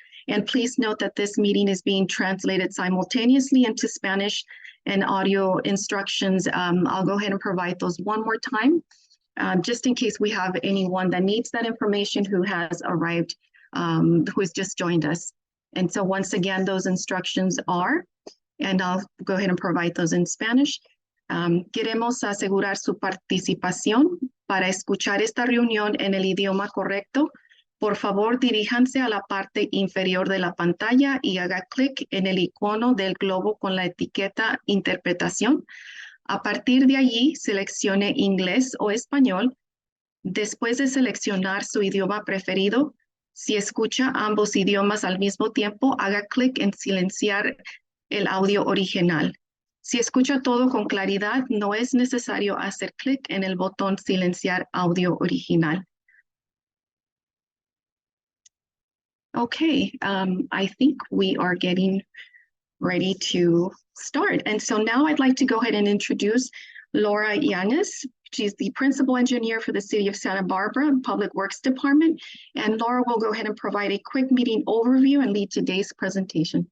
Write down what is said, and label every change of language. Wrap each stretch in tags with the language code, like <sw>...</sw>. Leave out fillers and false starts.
<en>And please note that this meeting is being translated simultaneously into Spanish, and audio instructions. I'll go ahead and provide those one more time, just in case we have anyone that needs that information who has arrived, who has just joined us. And so once again, those instructions are, and I'll go ahead and provide those in Spanish.</en> <es>Queremos asegurar su participación. Para escuchar esta reunión en el idioma correcto, por favor diríjanse a la parte inferior de la pantalla y haga clic en el icono del globo con la etiqueta Interpretación. A partir de allí, seleccione inglés o español. Después de seleccionar su idioma preferido, si escucha ambos idiomas al mismo tiempo, haga clic en silenciar el audio original. Si escucha todo con claridad, no es necesario hacer clic en el botón silenciar audio original.</es> <en>Okay, I think we are getting ready to start. And so now I'd like to go ahead and introduce Laura Yanez. She's the Principal Engineer for the City of Santa Barbara Public Works Department. And Laura will go ahead and provide a quick meeting overview and lead today's presentation.</en>